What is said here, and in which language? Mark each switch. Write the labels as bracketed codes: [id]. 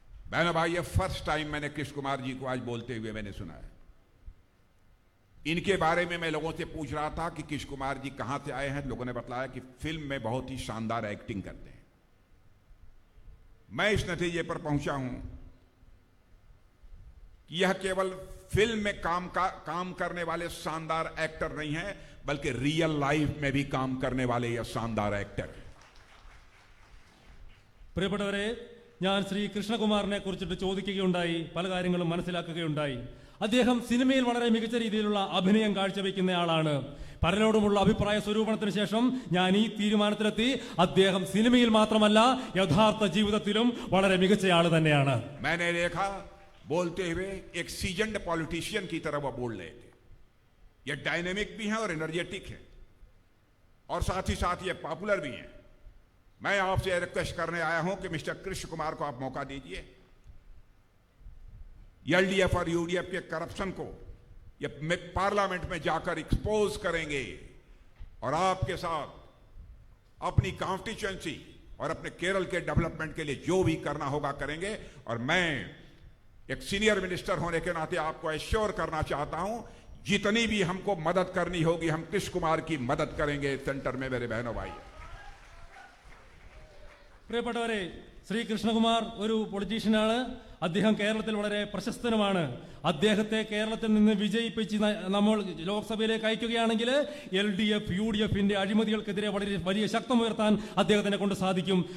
[hi] बहनों भाई, ये फर्स्ट टाइम मैंने कृष्ण कुमार जी को आज बोलते हुए मैंने सुना है। इनके बारे में मैं लोगों से पूछ रहा था कि कृष्ण कुमार जी कहां से आए हैं। लोगों ने बताया कि फिल्म में बहुत ही शानदार एक्टिंग करते हैं। मैं इस नतीजे पर पहुंचा हूं कि यह केवल फिल्म में काम करने वाले शानदार एक्टर नहीं है, बल्कि रियल लाइफ में भी काम करने वाले यह शानदार एक्टर है। [ml] പ്രിയപ്പെട്ടവരെ, ഞാൻ ശ്രീ കൃഷ്ണകുമാറിനെ കുറിച്ചിട്ട് ചോദിക്കുകയുണ്ടായി, പല കാര്യങ്ങളും മനസ്സിലാക്കുകയുണ്ടായി. അദ്ദേഹം സിനിമയിൽ വളരെ മികച്ച രീതിയിലുള്ള അഭിനയം കാഴ്ചവെക്കുന്നയാളാണ്. പലരോടുമുള്ള അഭിപ്രായ സ്വരൂപണത്തിന് ശേഷം ഞാൻ ഈ തീരുമാനത്തിലെത്തി, അദ്ദേഹം സിനിമയിൽ മാത്രമല്ല യഥാർത്ഥ ജീവിതത്തിലും വളരെ മികച്ചയാൾ തന്നെയാണ്. [hi] मैंने देखा बोलते हुए एक सीजन्ड पॉलिटिशियन की तरह वो बोल रहे थे. ये डायनेमिक भी हैं और एनर्जेटिक हैं और साथ ही साथ ये पॉपुलर भी हैं. मैं आपसे रिक्वेस्ट करने आया हूं कि मिस्टर कृष्ण कुमार को आप मौका दीजिए. एलडीएफ और यूडीएफ के करप्शन को ये पार्लियामेंट में जाकर एक्सपोज करेंगे और आपके साथ अपनी कॉन्स्टिट्यूएंसी और अपने केरल के डेवलपमेंट के लिए जो भी करना होगा करेंगे. और मैं एक सीनियर मिनिस्टर होने के नाते आपको एश्योर करना चाहता हूं, जितनी भी हमको मदद करनी होगी हम कृष्ण कुमार की मदद करेंगे सेंटर में. मेरे बहनों भाई, [ml] പ്രിയപ്പെട്ടവരെ, ശ്രീ കൃഷ്ണകുമാർ ഒരു പൊളിറ്റീഷ്യനാണ്. അദ്ദേഹം കേരളത്തിൽ വളരെ പ്രശസ്തനുമാണ്. അദ്ദേഹത്തെ കേരളത്തിൽ നിന്ന് വിജയിപ്പിച്ച് നമ്മൾ ലോക്സഭയിലേക്ക് അയക്കുകയാണെങ്കിൽ LDF UDFന്റെ അഴിമതികൾക്കെതിരെ വളരെ വലിയ ശക്തമുയർത്താൻ അദ്ദേഹത്തിനെ കൊണ്ട് സാധിക്കും.